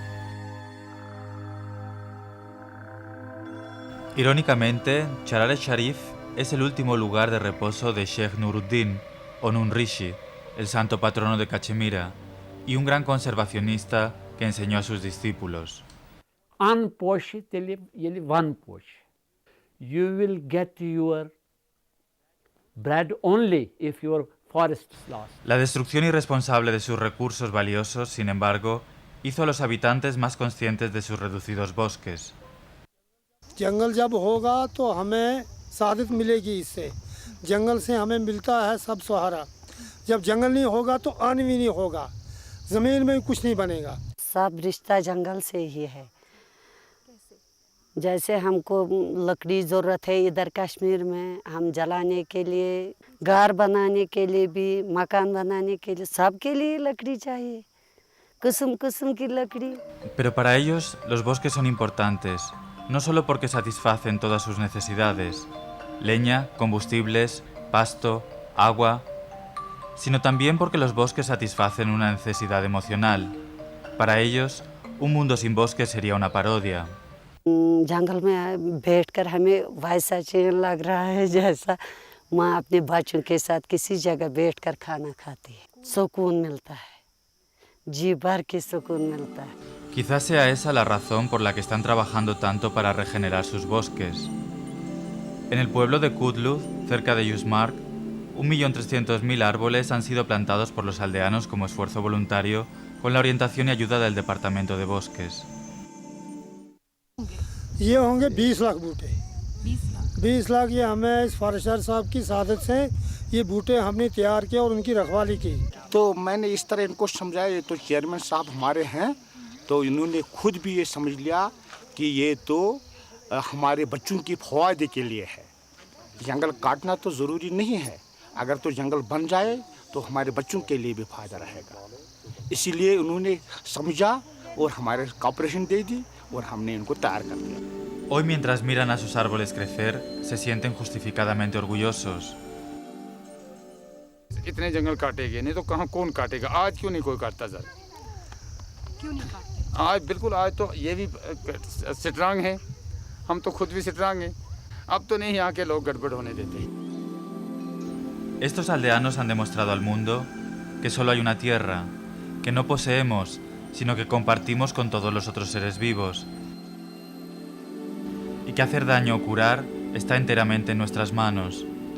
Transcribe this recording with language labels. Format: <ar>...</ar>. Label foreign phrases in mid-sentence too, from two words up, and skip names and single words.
<es>Irónicamente, Charar-e-Sharif es el último lugar de reposo de Sheikh Nuruddin, o Nun Rishi, el santo patrono de Cachemira, y un gran conservacionista que enseñó a sus discípulos.</es> <en>You will get your bread only if your forest is lost.</en> <es>La destrucción irresponsable de sus recursos valiosos, sin embargo, hizo a los habitantes más conscientes de sus reducidos bosques.</es> <hi>जंगल जब होगा तो हमें सादत मिलेगी इससे, जंगल से हमें मिलता है सब सहारा, जब जंगल नहीं होगा तो अन्न भी नहीं होगा, ज़मीन में कुछ नहीं बनेगा। सब रिश्ता जंगल से ही है। जैसे हमको लकड़ी ज़रूरत है इधर कश्मीर में, हम जलाने के लिए, घर बनाने के लिए भी, मकान बनाने के लिए, सब के लिए लकड़ी चाहिए। किस्म किस्म की लकड़ी।</hi> <es>Pero para ellos los bosques son importantes, no solo porque satisfacen todas sus necesidades, leña, combustibles, pasto, agua, sino también porque los bosques satisfacen una necesidad emocional. Para ellos, un mundo sin bosques sería una parodia.</es> <hi>जंगल में बैठकर हमें वैसा चैन लग रहा है जैसा माँ अपने बच्चों के साथ किसी जगह बैठकर खाना खाती है। सुकून मिलता है, जी भर के सुकून मिलता है।</hi> <es>Quizás sea esa la razón por la que están trabajando tanto para regenerar sus bosques. En el pueblo de Kudluz, cerca de Yusmark, 1.300.000 árboles han sido plantados por los aldeanos como esfuerzo voluntario con la orientación y ayuda del Departamento de Bosques.</es> <hi>ये होंगे 20 लाख बूटे। 20 लाख ये हमें इस फॉरेस्टर साहब की सादत से ये बूटे हमने तैयार किए और उनकी रखवाली की। तो मैंने इस तरह इनको समझाया, ये तो चेयरमैन साहब हमारे हैं, तो इन्होंने खुद भी ये समझ लिया कि ये तो हमारे बच्चों की फ़ायदे के लिए है। जंगल काटना तो ज़रूरी नहीं है, अगर तो जंगल बन जाए तो हमारे बच्चों के लिए भी फ़ायदा रहेगा। इसीलिए उन्होंने समझा और हमारे कॉपरेशन दे दी और हमने इनको तैयार कर दिया।</hi> <es>Hoy, mientras miran a sus árboles crecer, se sienten justificadamente orgullosos.</es> <hi>इतने जंगल काटे गए, नहीं तो कहाँ कौन काटेगा? आज क्यों नहीं कोई काटता सर? क्यों नहीं काटते? आज बिल्कुल, आज तो ये भी स्ट्रांग है, हम तो खुद भी स्ट्रांग हैं। अब तो नहीं यहाँ के लोग गड़बड़ होने देते।</hi> <es>Estos aldeanos han demostrado al mundo que solo hay una tierra, que no poseemos, sino que compartimos con todos los otros seres vivos, y que hacer daño o curar está enteramente en nuestras manos.</es>